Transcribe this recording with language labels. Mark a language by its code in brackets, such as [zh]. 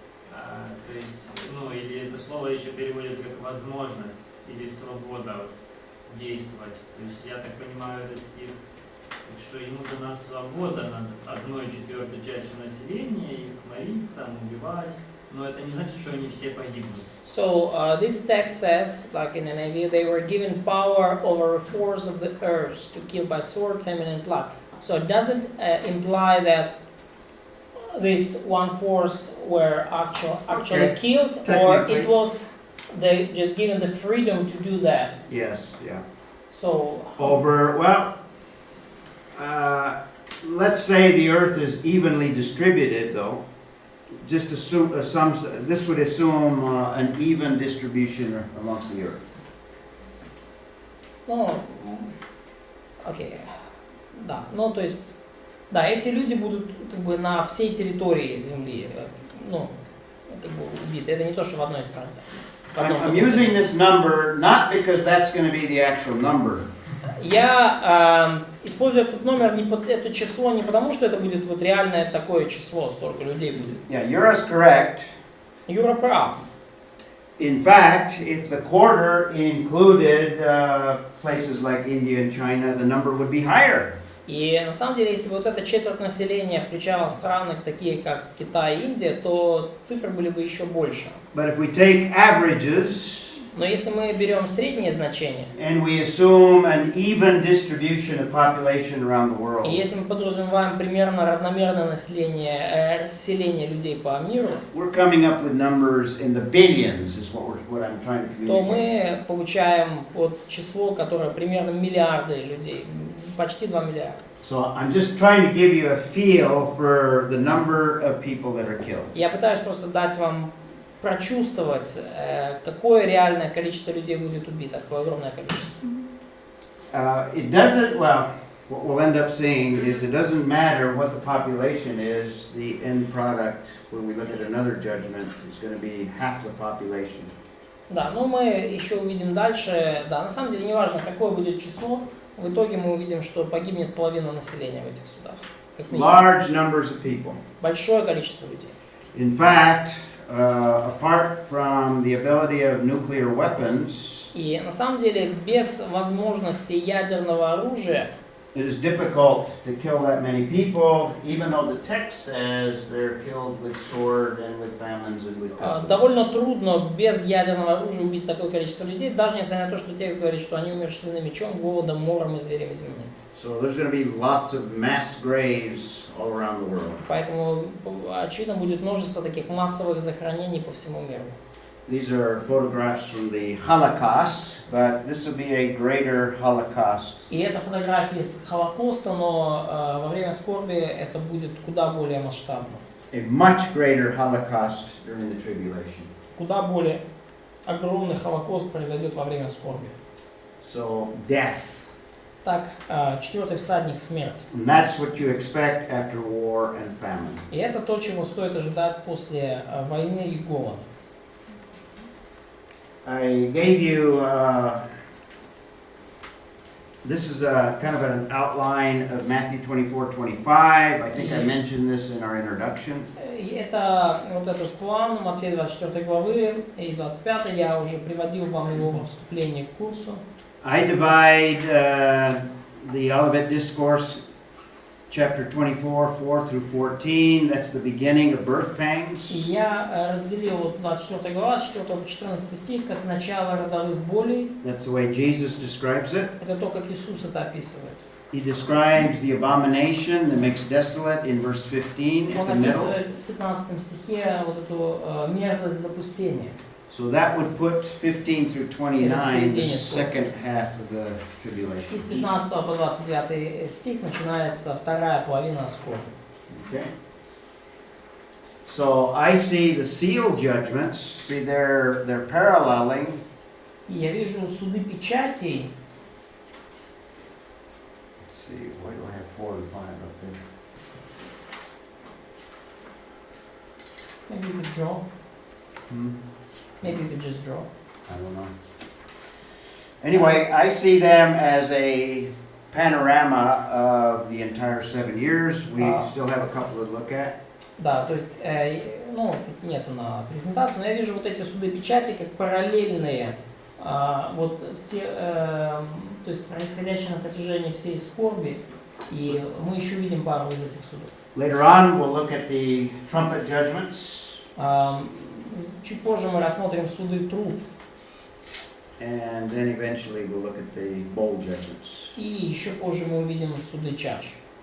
[ru] То есть, ну, или это слово еще переводится как возможность или свобода действовать. То есть я так понимаю, это стих, что ему дана свобода над 1/4 частью населения, их морить, там, убивать. Но это не значит, что они все погибнут. [en] So this text says, like in NIV, they were given power over a force of the earth to kill by sword, famine, and plague. So it doesn't imply that this one force were actually Okay. killed, or Technically. it was they just given the freedom to do that. Yes, yeah. So Over, well, let's say the earth is evenly distributed, though. Just assume, this would assume an even distribution amongst the earth. [ru] ну, окей, да, ну то есть, да, эти люди будут как бы на всей территории Земли, ну, как бы убиты. Это не то, что в одной стране. В одном [en] I'm [ru] каком-то [en] using [ru] месте. [en] this number not because that's going to be the actual number. [ru] Я использую этот номер, это число не потому, что это будет вот реальное такое число, столько людей будет. [en] Yeah, Euro's correct. [ru] Юра прав. [en] In fact, if the quarter included places like India and China, the number would be higher. [ru] И на самом деле, если бы вот эта четверть населения включала страны такие, как Китай и Индия, то цифры были бы еще больше. [en] But if we take averages [ru] Но если мы берем средние значения, [en] and we assume an even distribution of population around the [ru] и [en] world, [ru] если мы подразумеваем примерно равномерное расселение людей по миру, [en] we're coming up with numbers in the billions, is what I'm trying to [ru] то [en] communicate. [ru] мы получаем вот число, которое примерно миллиарды людей, почти 2 миллиарда. [en] So I'm just trying to give you a feel for the number of people that are killed. [ru] Я пытаюсь просто дать вам прочувствовать, какое реальное количество людей будет убито, какое огромное количество. [en] It doesn't, well, what we'll end up seeing is it doesn't matter what the population is, the end product, when we look at another judgment, is going to be half the population. [ru] Да, но мы еще увидим дальше, да, на самом деле не важно, какое будет число, в итоге мы увидим, что погибнет половина населения в этих судах. Как минимум. [en] Large numbers of people. [ru] Большое количество людей. [en] In fact, apart from the ability of nuclear weapons, [ru] И на самом деле без возможности ядерного оружия [en] it is difficult to kill that many people, even though the text says they're killed with sword and with famines and with pestilence. [ru] довольно трудно без ядерного оружия убить такое количество людей, даже несмотря на то, что текст говорит, что они умершли мечом, голодом, мором и зверями земли. [en] So there's going to be lots of mass graves all around the world. [ru] Поэтому, очевидно, будет множество таких массовых захоронений по всему миру. [en] These are photographs from the Holocaust, but this will be a greater Holocaust. [ru] И это фотографии из Холокоста, но во время скорби это будет куда более масштабно. [en] A much greater Holocaust during the tribulation. [ru] Куда более огромный Холокост произойдет во время скорби. [en] So death [ru] Так, четвертый всадник — смерть. [en] And that's what you expect after war and famine. [ru] И это то, чего стоит ожидать после войны и голода. [en] I gave you, this is a kind of an outline of Matthew 24:25. I think I mentioned this in our introduction. [ru] И это вот этот план Матфея 24 главы и 25, я уже приводил вам его во вступлении к курсу. [en] I divide the Olivet Discourse, chapter 24, 4 through 14. That's the beginning of birth pangs. [ru] И я разделил вот 24 глава, с 4 по 14 стих, как начало родовых болей. [en] That's the way Jesus describes it. [ru] Это то, как Иисус это описывает. [en] He describes the abomination that makes desolate in verse 15 at [ru] Он [en] the middle. [ru] описывает в 15 стихе вот эту мерзость запустения. [en] So that would put 15 through 29, the [ru] середине [en] second half of the [ru] И с [en] tribulation. [ru] 15 по 29 стих начинается вторая половина скорби. [en] Okay. So I see the seal judgments. See, they're paralleling. [ru] И я вижу суды печатей. [en] Let's see, why do I have 4 and 5 up there? Maybe you could draw. Hmm? Maybe you could just draw. I don't know. Anyway, I see them as a panorama of the entire 7 years. We still have a couple to look at. [ru] Да, то есть, ну, тут нету на презентации, но я вижу вот эти суды печати как параллельные, вот в те, то есть происходящие на протяжении всей скорби, и мы еще видим пару из этих судов. [en] Later on, we'll look at the trumpet judgments. [ru] Чуть позже мы рассмотрим суды труб, [en] And then eventually we'll look at the bowl judgments. [ru] и еще позже мы увидим суды чаш.